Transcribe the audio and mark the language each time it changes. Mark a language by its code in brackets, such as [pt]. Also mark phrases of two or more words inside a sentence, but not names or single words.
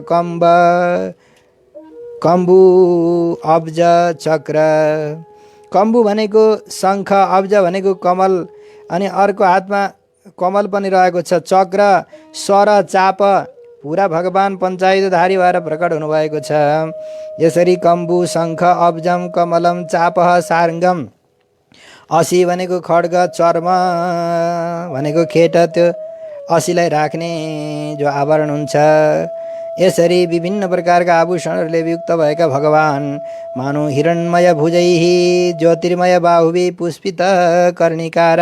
[ne] कम्बु अब्ज चक्र कम्बु भनेको शङ्ख, अब्ज भनेको कमल, अनि अर्को हातमा कमल पनि रहेको छ, चक्र, सर, चाप, पुरा भगवान पञ्चायुधधारी भएर प्रकट हुनुभएको छ। यसरी कम्बु, शङ्ख, अब्जम, कमलम, चापः, सार्ङ्गम, असी भनेको खड्ग, चर्म भनेको खेट, त्यो असीलाई राख्ने जो आवरण हुन्छ। यसरी विभिन्न प्रकारका आभूषणहरूले युक्त भएका भगवान [sa] मानु हिरण्मय भुजैहि ज्योतिर्मय बाहुवी पुष्पित कर्णिकार।